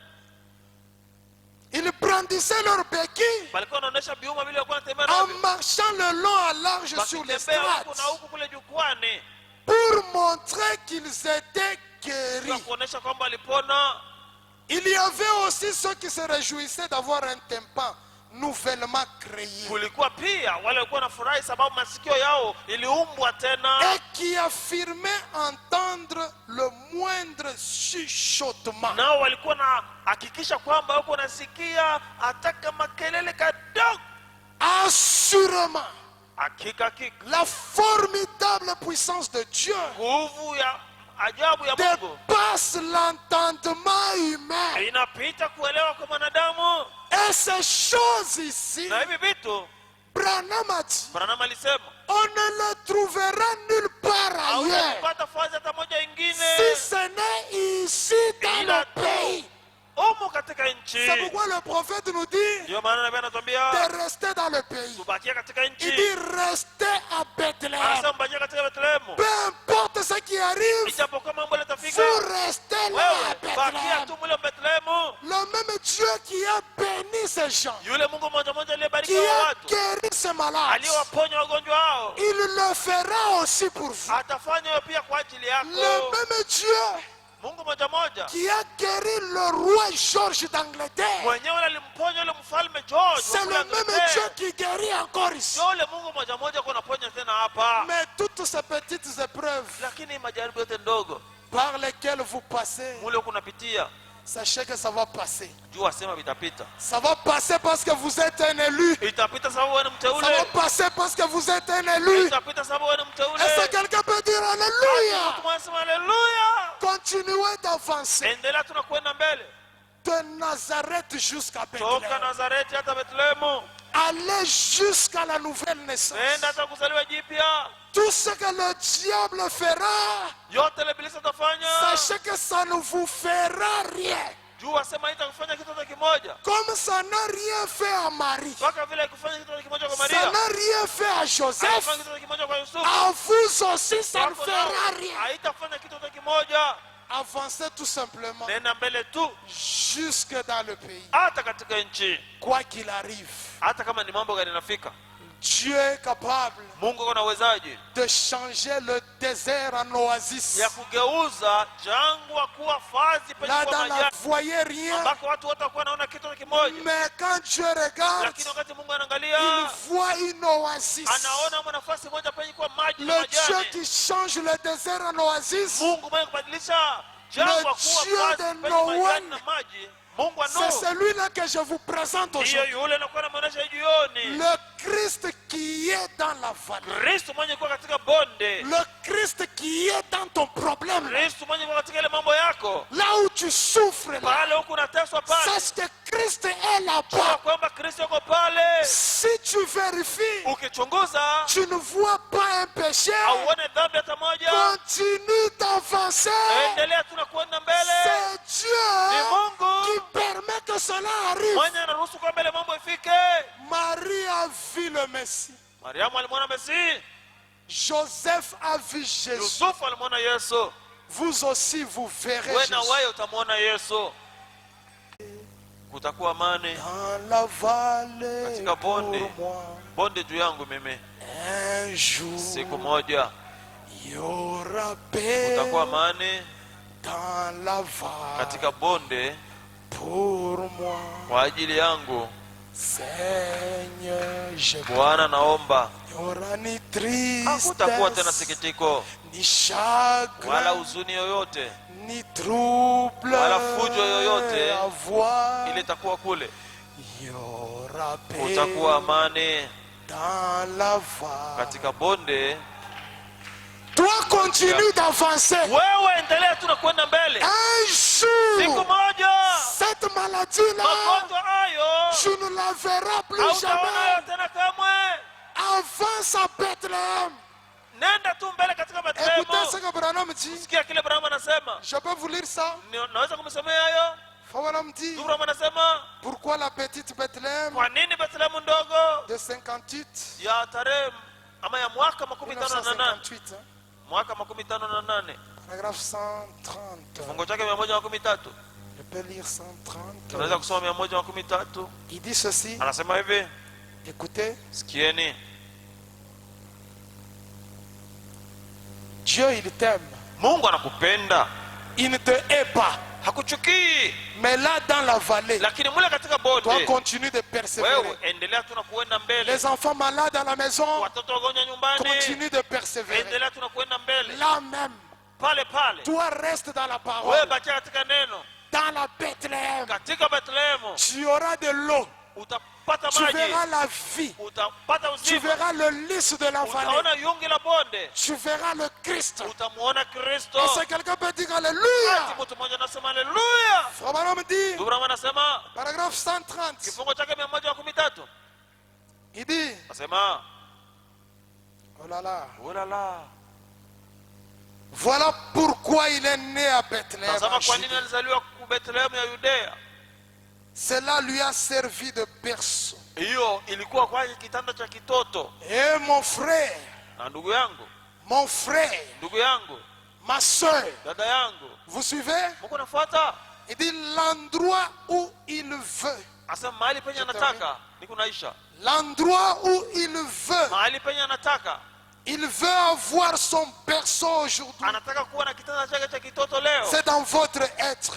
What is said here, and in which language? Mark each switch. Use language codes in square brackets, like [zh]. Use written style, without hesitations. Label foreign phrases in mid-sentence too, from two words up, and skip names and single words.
[fr] Ils brandissaient leurs béquilles [sw] walikuwa wanaonyesha vyuma vile walikuwa wanatembea [fr] en [sw] navyo. [fr] marchant le long à large sur les [sw] Wakitembea huku na [fr] strates [sw] huku kule jukwani [fr] pour montrer qu'ils étaient [sw] kwa [fr] guéris. [sw] kuonesha kwamba walipona. [fr] Il y avait aussi ceux qui se réjouissaient d'avoir un tympan nouvellement créé [sw] Kulikuwa pia wale walikuwa wanafurahi sababu masikio yao iliumbwa tena, [fr] et qui affirmaient entendre le moindre chuchotement. [sw] nao walikuwa na hakikisha kwamba wako nasikia hata kama kelele kadogo. [fr] Assurément, [sw] Hakika [fr] la formidable puissance de Dieu [sw] nguvu ya ajabu ya Mungu [fr] dépasse l'entendement humain. [sw] inapita kuelewa kwa mwanadamu. [fr] Et ces choses ici, [sw] Na hivi vitu [fr] Branham a dit, [sw] Branham alisema [fr] on ne les trouvera nulle part ailleurs, [sw] hautapata fazi hata moja ingine [fr] si ce n'est ici dans le pays. [sw] umu katika nchi. [fr] C'est pourquoi le prophète nous dit [sw] Ndio maana nabii anatuambia [fr] de rester dans le pays. [sw] tubakie katika [fr] Il [sw] nchi. [fr] dit restez à Bethléem. [sw] Anasema mbakie katika Bethlehemu. [fr] Peu importe ce qui arrive, [sw] Ijapokuwa mambo yatafika, [fr] vous restez là à [sw] wewe bakia [fr] Bethléem. [sw] tu mule Bethlehemu. [fr] Le même Dieu qui a béni ces gens, [sw] Yule Mungu moja moja [fr] qui [sw] aliyebariki wa [fr] a [sw] watu, [fr] guéri ces malades, [sw] aliyewaponya wagonjwa hao, [fr] il le fera aussi pour vous. [sw] atafanya hiyo pia kwa ajili [fr] Le [sw] yako. [fr] même Dieu [sw] Mungu moja moja [fr] qui a guéri le roi George d'Angleterre, [sw] mwenyewe alimponya yule mfalme George. [fr] c'est [sw] wa [fr] le [sw] kule [fr] même [sw] Angleterre. [fr] Dieu qui guérit encore ici. [sw] Yule Mungu moja moja kwa naponya tena hapa. [fr] Mais toutes ces petites épreuves [sw] Lakini majaribu yote ndogo [fr] par lesquelles vous passez, [sw] mule kunapitia, [fr] sachez que ça va passer. [sw] jua sema vitapita. [fr] Ça va passer parce que vous êtes un élu. [sw] Itapita sababu wewe ni [fr] Ça va [sw] mteule. [fr] passer parce que vous êtes un élu. [sw] Itapita sababu wewe ni mteule. [fr] Est-ce que quelqu'un peut dire Alléluia? [sw] Tunasema haleluya. [fr] Continuez d'avancer [sw] Endelea tunakwenda mbele. [fr] de Nazareth jusqu'à [sw] Toka [fr] Bethléem. [sw] Nazareti hata Bethlehemu. [fr] Allez jusqu'à la nouvelle naissance. [sw] Nenda hata kuzaliwa jipya. [fr] Tout ce que le diable fera, [sw] Yote ile ibilisi atafanya. [fr] sachez que ça ne vous fera rien. [sw] Jua sema itakufanya kitu hata kimoja. [fr] Comme ça n'a rien fait à Marie, [sw] Mpaka vile ikufanya kitu hata kimoja kwa [fr] ça [sw] Maria. [fr] n'a rien fait à Joseph, [sw] Haitafanya kitu hata kimoja kwa Yusufu. [fr] à vous aussi ça ne [sw] Kwako [fr] fera [sw] nao [fr] rien. [sw] haitafanya kitu hata kimoja. [fr] Avancez tout simplement [sw] Nenda mbele tu [fr] jusque dans le pays. [sw] hata katika nchi. [fr] Quoi qu'il arrive, [sw] Hata kama ni mambo gani yanafika, [fr] Dieu est capable [sw] Mungu ana uwezaji [fr] de changer le désert en oasis. [sw] ya kugeuza jangwa kuwa fazi penye [fr] Là, [sw] kwa [fr] dans la [sw] majani, [fr] voyez rien, [sw] ambako watu wote wakuwa wanaona kitu hata kimoja. [fr] mais quand Dieu regarde, [sw] Lakini wakati Mungu [fr] il [sw] anaangalia, [fr] voit une oasis. [sw] anaona nafasi moja penye kwa maji na [fr] Le Dieu [sw] majani. [fr] qui change le désert en oasis, [sw] Mungu mwenye kubadilisha jangwa kuwa [fr] Dieu [sw] fazi [fr] de [sw] penye [fr] Noé. [sw] majani na maji. Mungu wa [fr] c'est [sw] Nuhu [fr] celui-là que je vous présente [sw] ndiyo [fr] aujourd'hui. [sw] yule anakuwa anamuonesha jioni. [fr] Le Christ qui est dans la vallée. [sw] Kristo mwenye kuwa katika bonde, [fr] Le Christ qui est dans ton problème. [sw] Kristo mwenye kuwa katika ile mambo yako, [fr] Là où tu souffres, là, [sw] pale huku unateswa pale, [fr] sache que Christ est [sw] jua [fr] là-bas. [sw] kwamba Kristo yuko pale. [fr] Si tu vérifies, [sw] Ukichunguza [fr] tu ne vois pas un péché, [sw] auone dhambi hata moja, [fr] continue d'avancer. [sw] endelea tu na kuenda mbele. [fr] C'est [sw] Ni [fr] Dieu [sw] Mungu [fr] qui permet que cela arrive. [sw] mwenye anaruhusu kwa mbele mambo ifike. [fr] Marie a vu le Messie. [sw] Mariamu alimwona Mesihi [fr] Joseph a vu Jésus. [sw] Yusufu alimwona Yesu. [fr] Vous aussi, vous verrez [sw] Wewe [fr] Jésus. [sw] na wewe utamwona Yesu. Kutakuwa amani [fr] Dans la vallée [sw] katika [fr] pour [sw] bonde. [fr] moi. [sw] Bonde juu yangu mimi. [fr] Un jour, [sw] Siku moja [fr] il y aura paix [sw] kutakuwa amani [fr] dans la vallée [sw] katika bonde [fr] pour moi. [sw] kwa ajili yangu. [fr] Seigneur, je [sw] Bwana, naomba [fr] il y aura ni [sw] hakutakuwa tena [fr] tristesse, [sw] sikitiko [fr] ni [sw] wala [fr] chagrin, [sw] huzuni yoyote [fr] ni trouble [sw] wala fujo yoyote [fr] à voir. [sw] ile itakuwa kule. [fr] Il y aura paix [sw] Kutakuwa amani [fr] dans la vallée. [sw] katika bonde. [fr] Toi, continue d'avancer. [sw] Wewe endelea tu na kwenda mbele. [fr] Un [sw] Siku [fr] jour, [sw] moja [fr] cette maladie-là, [sw] magonjwa hayo [fr] tu ne la verras plus [sw] hautaona [fr] jamais. [sw] tena kamwe. [fr] Avance à Bethléem. [sw] Nenda tu mbele katika [fr] Écoutez ce [sw] Bethlehemu. [fr] que Branham dit. [sw] Sikia kile Abrahamu anasema. [fr] Je peux vous lire ça. [sw] Naweza kumsomea hayo? [fr] Branham dit, [sw] Abrahamu anasema, [fr] pourquoi la petite Bethléem [sw] kwa nini Bethlehemu ndogo [fr] de 58, [sw] ya tarehe ama ya mwaka 58, [fr] 1958, hein, [sw] mwaka 58, [fr] paragraphe 130. [sw] kifungo chake 113. [fr] Je peux lire 130. [sw] Tunaweza kusoma 113. [fr] Il dit ceci. [sw] Anasema hivi, [fr] Écoutez, [sw] sikieni. [fr] Dieu, il t'aime. [sw] Mungu anakupenda, [fr] Il ne te hait pas. [sw] hakuchukii, [fr] Mais là, dans la vallée, [sw] lakini mule katika [fr] toi, [sw] bonde [fr] continue de persévérer. [sw] wewe endelea tu na kuenda mbele. [fr] Les enfants malades à la maison, [sw] Watoto wagonjwa nyumbani, [fr] continue de persévérer. [sw] endelea tu na kuenda mbele. [fr] Là même, [sw] Pale pale [fr] toi, reste dans la [sw] wewe [fr] parole. [sw] bakia katika neno. [fr] Dans la Bethléem, [sw] Katika Bethlehemu [fr] tu auras de l'eau. [sw] utapata [fr] Tu verras [sw] maji, [fr] la vie. [sw] utapata [fr] Tu [sw] uzima, [fr] verras le lys de la vallée. [sw] utaona yungi la bonde, [fr] Tu verras le Christ. [sw] utamuona Kristo. [fr] Et si quelqu'un peut dire [sw] Ati [fr] Alléluia. [sw] mtu mmoja anasema haleluya. [fr] Frère Branham dit, [sw] Abrahamu anasema [fr] paragraphe 130, [sw] kifungo chake 113 [fr] il dit, [sw] anasema, [fr] oh là là, [sw] ulala, [fr] voilà pourquoi il est né à Bethléem. [sw] tazama [fr] en [sw] kwa [fr] Judée. [sw] nini alizaliwa ku Bethlehemu ya Yudea. [fr] Cela lui a servi de berceau. [sw] Hiyo ilikuwa kwa kitanda cha kitoto. [fr] Et mon frère, [sw] Na ndugu yangu, [fr] mon frère, [sw] ndugu yangu, [fr] ma soeur, [sw] dada yangu, [fr] vous suivez? [sw] mko nafuata? [fr] Il dit l'endroit où il veut. [sw] Asema mahali penye anataka ni kunaisha, [fr] L'endroit où il veut. [sw] mahali penye anataka. [fr] Il veut avoir son berceau aujourd'hui. [sw] Anataka kuwa na kitanda chake cha kitoto leo, [fr] C'est dans votre être.